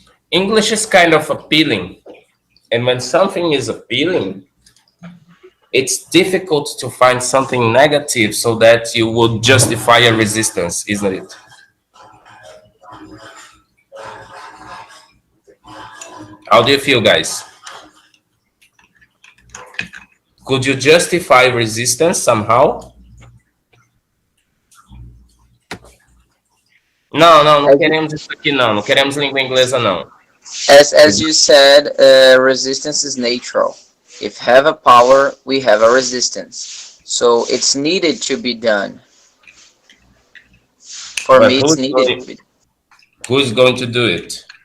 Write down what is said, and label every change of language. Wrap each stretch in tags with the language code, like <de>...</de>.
<en>English is kind of appealing, and when something is appealing, it's difficult to find something negative so that you would justify a resistance, isn't it? How do you feel, guys? Could you justify resistance somehow?</en> <pt>Não queremos isso aqui, não queremos língua inglesa, não.</pt> <en>As you said, resistance is natural. If have a power, we have a resistance. So it's needed to be done. For But me, it's needed to be done. who's going to do it?</en>